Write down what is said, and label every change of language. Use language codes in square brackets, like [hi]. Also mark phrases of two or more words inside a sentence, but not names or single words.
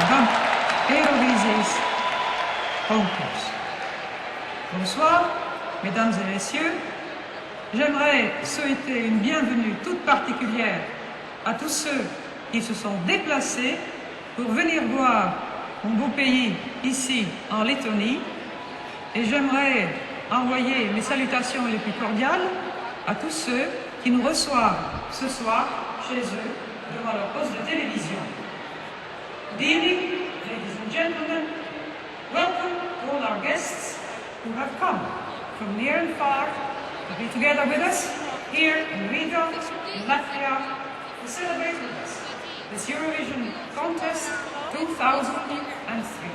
[lv] gada Eirovīzijas konkursu. [fr] Bonsoir, mesdames et messieurs. J'aimerais souhaiter une bienvenue toute particulière à tous ceux qui se sont déplacés pour venir voir mon beau pays ici en Lettonie. Et j'aimerais envoyer mes salutations les plus cordiales à tous ceux qui nous reçoivent ce soir chez eux devant leur poste de télévision. [en] Good evening, ladies and gentlemen. Welcome to all our guests who have come from near and far to be together with us here in Riga, in Latvia, to celebrate with us this Eurovision contest 2003.